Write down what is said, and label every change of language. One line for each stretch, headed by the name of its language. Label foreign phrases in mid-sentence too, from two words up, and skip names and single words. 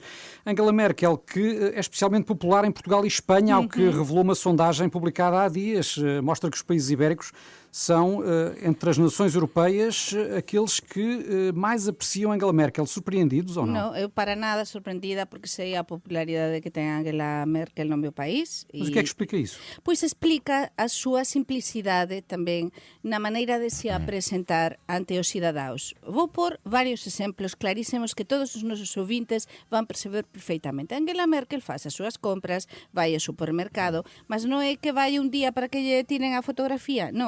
Portuguese: Angela Merkel, que é especialmente popular em Portugal e Espanha, ao que revelou uma sondagem publicada há dias, mostra que os países ibéricos são, entre as nações europeias, aqueles que mais apreciam Angela Merkel. Surpreendidos ou não? Não, eu para nada surpreendida, porque sei a popularidade que tem Angela Merkel no meu país. Mas o que é que explica isso?
Galician: Pois explica a súa simplicidade tamén na maneira de se apresentar ante os cidadaos. Vou por varios exemplos clarísimos que todos os nosos ouvintes van perceber perfeitamente. Angela Merkel faz as súas compras, vai ao supermercado, mas non é que vai un día para que lle tiren a fotografía, non.